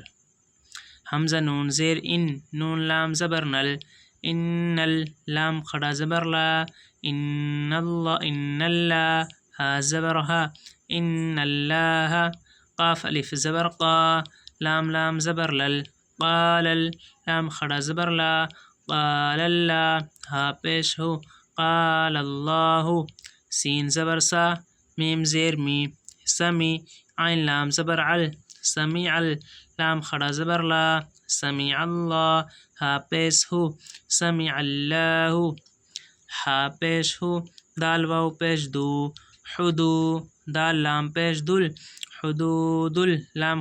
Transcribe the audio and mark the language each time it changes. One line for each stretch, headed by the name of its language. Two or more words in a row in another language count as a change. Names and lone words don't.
Urdu: حمزہ نون زیر ان، نون لام زبر نل، ان، لام کھڑا زبر لا،
Arabic: ان اللہ،
Urdu: ہا زبر ہا،
Arabic: ان اللہ۔
Urdu: قاف الف زبر قا، لام زبر لل، قال، لام کھڑا زبر لا،
Arabic: قال اللہ،
Urdu: ہا پیش ہو،
Arabic: قال اللہ۔
Urdu: سین زبر سا، میم زیر می، سمی، عین لام زبر عل، سمیع، لام کھڑا زبر لا،
Arabic: سمیع اللہ،
Urdu: ہا پیش ہو،
Arabic: سمیع اللہ،
Urdu: ہا پیش ہو، دال واو پیش دو، حدو، دال لام پیش دل، حدود لام